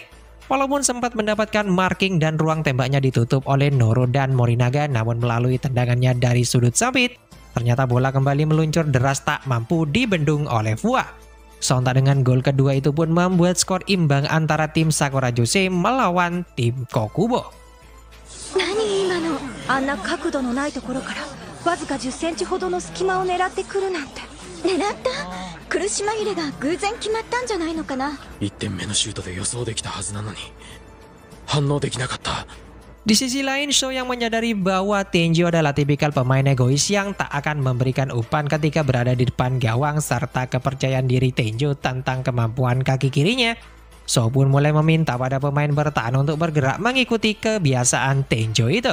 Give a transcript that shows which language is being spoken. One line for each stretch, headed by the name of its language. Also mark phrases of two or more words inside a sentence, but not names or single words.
Indonesian: Walaupun sempat mendapatkan marking dan ruang tembaknya ditutup oleh Noro dan Morinaga, namun melalui tendangannya dari sudut sempit, ternyata bola kembali meluncur deras tak mampu dibendung oleh Fua. Sontak dengan gol kedua itu pun membuat skor imbang antara tim Sakura Jose melawan tim Kokubo.
Japanese: Nani今のあんな角度のないところからわずか10センチほどの隙間を狙ってくるなんて。狙った？苦し紛れが偶然決まったんじゃないのかな。 1点目のシュートで予想できたはずなのに反応できなかった。
Indonesian: Di sisi lain, Show yang menyadari bahwa Tenjo adalah tipikal pemain egois yang tak akan memberikan umpan ketika berada di depan gawang serta kepercayaan diri Tenjo tentang kemampuan kaki kirinya. Show pun mulai meminta pada pemain bertahan untuk bergerak mengikuti kebiasaan Tenjo itu.